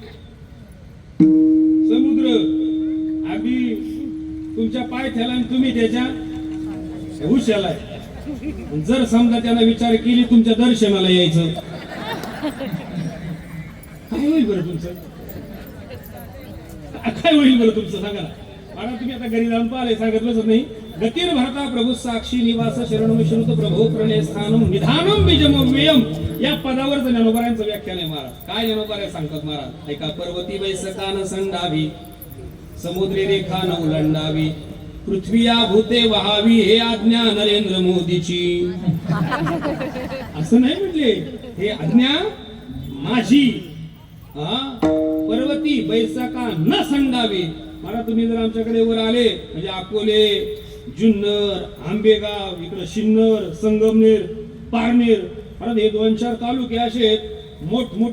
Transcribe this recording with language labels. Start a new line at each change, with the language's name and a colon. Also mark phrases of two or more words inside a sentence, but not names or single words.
Marathi: समुद्र अगदी तुमच्या पायथ्याला आणि तुम्ही त्याच्या हुशाला आहे. जर समजा त्यांना विचार केली तुमच्या दर्शनाला यायचं, काय होईल बरं तुमचं? काय होईल बरं तुमचं सांगा ना. मला तुम्ही आता घरी जाऊन पाहिले, सांगत बसत नाही.
Sanskrit: गतीर भरता प्रभू साक्षी निवास शरणम श्रुत प्रभो प्रणय स्थानम निधानम बीजमव्ययम.
Marathi: या पदावरच ज्ञानोबारांचं व्याख्यान आहे महाराज. काय ज्ञानोबारे सांगतात महाराज? ऐका. पर्वती बैसकान संडावी, समुद्री रेखा न उलंडावी, पृथ्वीया भूते वहावी, हे आज्ञा नरेंद्र मोदीची. असं नाही म्हटले, हे आज्ञा माझी. पर्वती बैसका न संडावी. मला तुम्ही जर आमच्याकडे वर आले म्हणजे अकोले, जुन्नर, आंबेगाव, इकडं सिन्नर, संगमनेर, पारनेर, हे 2-4 तालुके असे आहेत मोठमोठे.